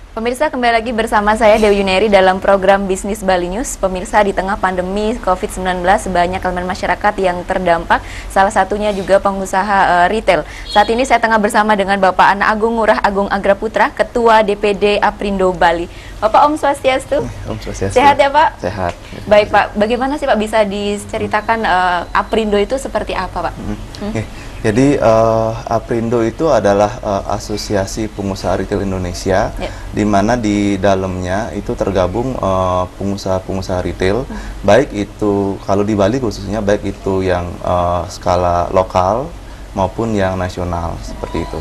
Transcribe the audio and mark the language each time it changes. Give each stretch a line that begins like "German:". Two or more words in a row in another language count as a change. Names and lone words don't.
Indonesian: pemirsa, kembali lagi bersama saya Dewi Yuneri dalam program Bisnis Bali News. Pemirsa, di tengah pandemi COVID-19 banyak elemen masyarakat yang terdampak, salah satunya juga pengusaha retail. Saat ini saya tengah bersama dengan Bapak Ana Agung Ngurah Agung Agraputra, Ketua DPD Aprindo Bali. Bapak,
Balinese: Om Swastiastu. Om Swastiastu.
Indonesian: Sehat ya Pak? Sehat. Baik Pak, bagaimana sih Pak bisa diceritakan Aprindo itu seperti apa Pak? Jadi Aprindo itu adalah asosiasi pengusaha retail Indonesia, di mana di dalamnya itu tergabung pengusaha-pengusaha retail, baik itu kalau di Bali khususnya, baik itu yang skala lokal maupun yang nasional, seperti itu.